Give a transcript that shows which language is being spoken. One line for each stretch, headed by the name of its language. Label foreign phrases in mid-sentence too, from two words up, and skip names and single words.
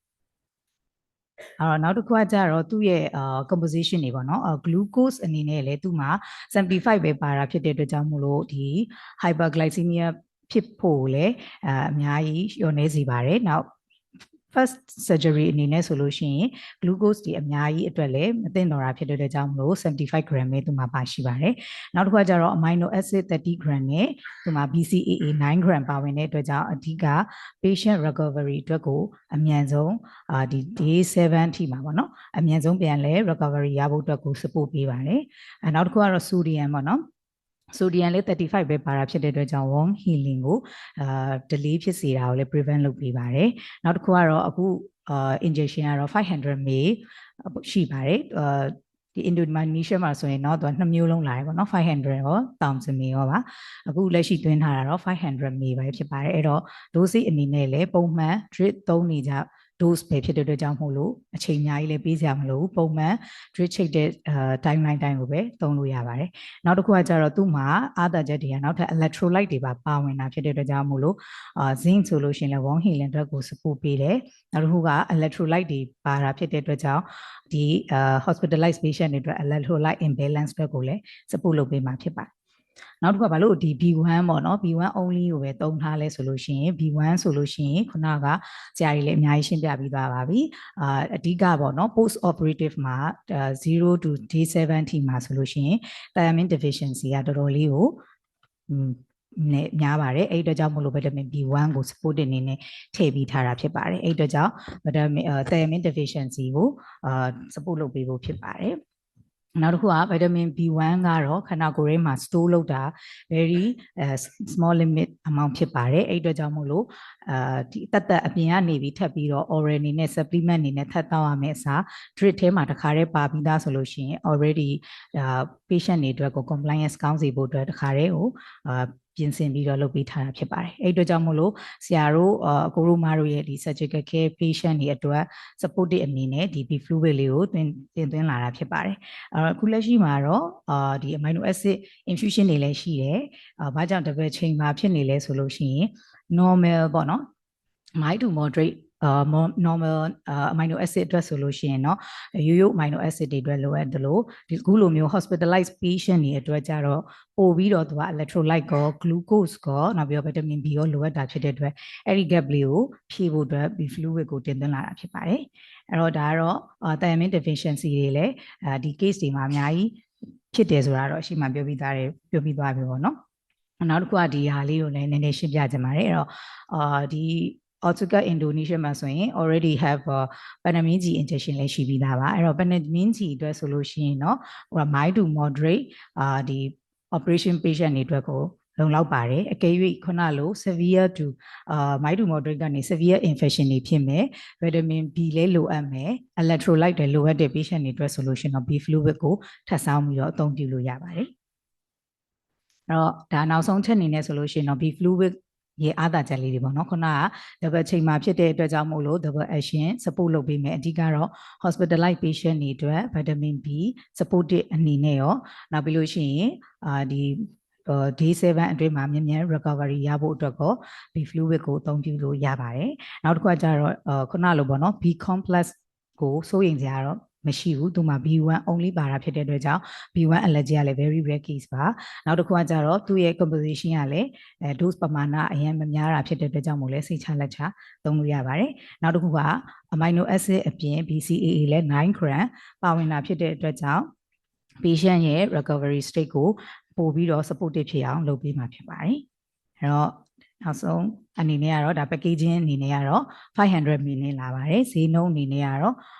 Burmese: နောက်တစ်ခုကကြတော့သူ့ရဲ့composition တွေပေါ့နော် glucose အနေနဲ့လည်းသူ့မှာ75ပဲပါတာဖြစ်တဲ့အတွက်ကြောင့်မို့လို့ဒီ hyperglycemia ဖြစ်ဖို့လည်းအများကြီးလျော့နေစေပါတယ်နောက်
English: first surgery
Burmese: အနေနဲ့ဆိုလို့ရှိရင် glucose တွေအများကြီးအတွက်လည်းမသင့်တော်တာဖြစ်တဲ့အတွက်ကြောင့်မလို့75 gram ပဲသူမှာပါရှိပါတယ်နောက်တစ်ခုကကျတော့
English: amino acid 30 gram
Burmese: နဲ့သူမှာ
English: BCAA 9 gram
Burmese: ပါဝင်တဲ့အတွက်ကြောင့် အဓိက
English: patient recovery
Burmese: အတွက်ကိုအမြန်ဆုံးဒီ day 7 အထိမှာပေါ့နော်အမြန်ဆုံးပြန်လဲ recovery ရဖို့အတွက်ကို support ပေးပါတယ်နောက်တစ်ခုကတော့ sodium ပေါ့နော်sodium လေး35ပဲပါတာဖြစ်တဲ့အတွက်ကြောင့်
English: warm healing
Burmese: ကိုdelay ဖြစ်စေတာကိုလည်း prevent လုပ်ပေးပါတယ်နောက်တစ်ခုကတော့အခုinjection ကတော့ 500 ml ရှိပါတယ်ဒီ Indonesia မှာဆိုရင်တော့သူက2မျိုးလုံးလာတယ်ပေါ့နော်500ရော1000 ml ရောပါအခုလက်ရှိသွင်းထားတာတော့500 ml ပဲဖြစ်ပါတယ်အဲ့တော့ dosage အနေနဲ့လည်းပုံမှန် drip သုံးနေကြdose ပဲ ဖြစ်တဲ့အတွက်ကြောင့်မို့လို့အချိန်အများကြီးလည်းပေးစရာမလိုဘူးပုံမှန် drip ချိတ်တဲ့timeline တိုင်းကိုပဲသုံးလို့ရပါတယ်နောက်တစ်ခုကကျတော့သူ့မှာအားသာချက်တွေက နောက်ထပ် electrolyte တွေပါဝင်တာဖြစ်တဲ့အတွက်ကြောင့်မို့လို့zinc ဆိုလို့ရှိရင်လည်း
English: warm healing
Burmese: အတွက်ကို support ပေးတယ်နောက်တစ်ခုက electrolyte တွေပါတာဖြစ်တဲ့အတွက်ကြောင့်ဒီ
English: hospitalized patient
Burmese: တွေအတွက်
English: electrolyte imbalance
Burmese: အတွက်ကိုလည်း support လုပ်ပေးမှာဖြစ်ပါတယ်နောက်တစ်ခုကဘာလို့ဒီ B1 ပေါ့နော်
English: B1 only
Burmese: ကိုပဲသုံးထားလဲဆိုလို့ရှိရင် B1 ဆိုလို့ရှိရင်ခုနကဆရာကြီးလည်းအများကြီးရှင်းပြပြီးသွားပါပြီအဓိကပေါ့နော်
English: post operative
Burmese: မှာ
English: 0 to day 7
Burmese: ထိမှာဆိုလို့ရှိရင်
English: thiamine deficiency
Burmese: ကတော်တော်လေးကို များပါတယ်အဲ့အတွက်ကြောင့်မလို့
English: vitamin B1
Burmese: ကို support အနေနဲ့ထည့်ပြီးထားတာဖြစ်ပါတယ်အဲ့အတွက်ကြောင့်
English: thiamine deficiency
Burmese: ကို support လုပ်ပေးဖို့ဖြစ်ပါတယ်နောက်တစ်ခုက
English: vitamin B1
Burmese: ကတော့ခန္ဓာကိုယ်ထဲမှာ store လုပ်တာ
English: very small limit amount
Burmese: ဖြစ်ပါတယ်အဲ့အတွက်ကြောင့်မို့လို့ဒီတက်အပြင်ကနေပြီးထပ်ပြီးတော့ oral အနေနဲ့ supplement အနေနဲ့ထပ်တောင်းရမယ့်အစား drip ထဲမှာတစ်ခါတည်းပါပြီးသားဆိုလို့ရှိရင်
English: already patient
Burmese: တွေအတွက်ကို compliance ကောင်းစေဖို့အတွက်တစ်ခါတည်းကိုပြင်ဆင်ပြီးတော့လုပ်ပေးထားတာဖြစ်ပါတယ်အဲ့အတွက်ကြော င့်မို့လို့ဆရာတို့ကိုရိုမာတို့ရဲ့ဒီ
English: surgical care patient
Burmese: တွေအတွက် supported အနေနဲ့ဒီ
English: B fluid
Burmese: လေးကိုတင်သွင်းလာတာဖြစ်ပါတယ်အခုလက်ရှိမှာတော့ဒီ
English: amino acid infusion
Burmese: တွေလည်းရှိတယ်ဘာကြောင့်
English: double chamber
Burmese: ဖြစ်နေလဲဆိုလို့ရှိရင် normal ပေါ့နော်
English: mild to moderate normal amino acid
Burmese: အတွက်ဆိုလို့ရှိရင်เนาะရိုးရိုး
English: amino acid
Burmese: တွေ အတွက်လိုအပ်တယ်လို့ဒီခုလိုမျိုး
English: hospitalized patient
Burmese: တွေအတွက်ကြတော့ပို့ပြီးတော့သူက electrolyte ကော glucose ကောနောက်ပြီးတော့
English: vitamin B
Burmese: ရောလိုအပ်တာဖြစ်တဲ့အတွက်အဲ့ဒီ gap လေးကိုဖြည့်ဖို့အတွက်
English: B fluid
Burmese: ကိုတင်သွင်းလာတာဖြစ်ပါတယ်အဲ့တော့ဒါကတော့
English: thiamine deficiency
Burmese: တွေ လည်းဒီ case တွေမှာအများကြီးဖြစ်တယ်ဆိုတာတော့အရှိမှပြောပြီးသွားပြီပေါ့နော်နောက်တစ်ခုကဒီဟာလေးကိုလည်းနည်းနည်းရှင်းပြချင်ပါတယ်အဲ့တော့ဒီ Otsuka Indonesia မှာဆိုရင်
English: already have Panamine
Burmese: G injection လည်းရှိပြီးသားပါအဲ့တော့ Panamine G အတွက်ဆိုလို့ရှိရင်เนาะဟို
English: mild to moderate
Burmese: ဒီ
English: operation patient
Burmese: တွေအတွက်ကိုလုံလောက်ပါတယ်အကယ် ၍ခုနလို
English: severe to mild to moderate
Burmese: ကနေ
English: severe infection
Burmese: တွေဖြစ်မယ်
English: vitamin B
Burmese: လည်းလိုအပ်မယ် electrolyte တွေလိုအပ်တဲ့ patient တွေအတွက်ဆိုလို့ရှိရင်တော့
English: B fluid
Burmese: ကိုထပ်ဆောင်းပြီးတော့အသုံးပြုလို့ရပါတယ်အဲ့တော့ဒါနောက်ဆုံးချက်အနေနဲ့ဆိုလို့ရှိရင်တော့
English: B fluid
Burmese: ရေအားသာချက်လေးတွေပေါ့နော်ခုနက
English: double chamber
Burmese: ဖြစ်တဲ့အတွက်ကြောင့်မို့လို့
English: double action support
Burmese: လုပ်ပေးမယ်အဓိကတော့
English: hospitalized patient
Burmese: တွေအတွက်
English: vitamin B supported
Burmese: အနေနဲ့ရောနောက်ပြီးလို့ရှိရင်ဒီ day 7အတွင်းမှာမြန်မြန် recovery ရဖို့အတွက်ကို
English: B fluid
Burmese: ကိုအသုံးပြုလို့ရပါတယ်နောက်တစ်ခုကကျတော့ခုနလိုပေါ့နော်
English: B complex
Burmese: ကိုစိုးရိမ်စ ရာတော့မရှိဘူးသူမှာ
English: B1 only
Burmese: ပါတာဖြစ်တဲ့အတွက်ကြောင့်
English: B1 allergy
Burmese: ကလည်း
English: very rare case
Burmese: ပါနောက်တစ်ခုကကျတော့သူ့ရဲ့ composition ကလည်းdose ပမာဏအရင်မများတာဖြစ်တဲ့အတွက်ကြောင့်မို့လဲစိတ်ချလက်ချသုံးလို့ရပါတယ်နောက်တစ်ခုက amino acid အပြင် BCAA လည်း9 gram ပါဝင်တာဖြစ်တဲ့အတွက်ကြောင့် patient ရဲ့
English: recovery state
Burmese: ကိုပို့ပြီးတော့ supportive ဖြစ်အောင်လုပ်ပေးမှာဖြစ်ပါတယ်အဲ့တော့နောက်ဆုံးအနေနဲ့ကတော့ဒါ packaging အနေနဲ့ကတော့500 ml လာပါတယ်ဈေးနှုန်းအနေနဲ့ကတော့